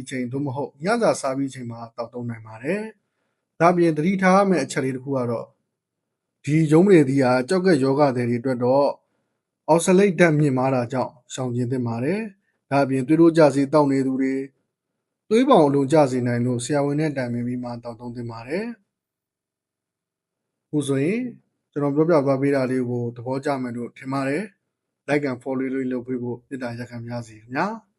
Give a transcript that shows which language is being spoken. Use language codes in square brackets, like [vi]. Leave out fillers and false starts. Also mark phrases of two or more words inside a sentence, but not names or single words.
[my] ချိန်သို့မဟုတ်ညစာစားပြီးချိန်မှာတောက်သုံးနိုင်ပါတယ်ဒါပြင်သတိထားရမယ့်အချက်လေးတစ်ခုကတော့ဒီရုံးမရည်သီးဟာကြောက်ကက်ယောဂတွေအတွက်တော့အောက်ဆလိတ်ဓာတ်မြင့်မားတာကြောင့်ရှောင်ကျဉ်သင့်ပါတယ်ဒါပြင်သွေးတိုးကြစေတောက်နေသူတွေသွေးပေါင်အလုံးကျစေနိုင်လို့ဆရာဝန်နဲ့တိုင်ပင်ပြီးမှတောက်သုံးသင့်ပါတယ်။ခုဆိုရင်ကျွန်တော်ပြောပြသွားပေးတာလေးကိုသဘောကျမယ်လို့ထင်ပါတယ်။ [en] Like and follow [my] လေးလုပ်ပေးဖို့မေတ္တာရက်ခံပါစေခင်ဗျာ။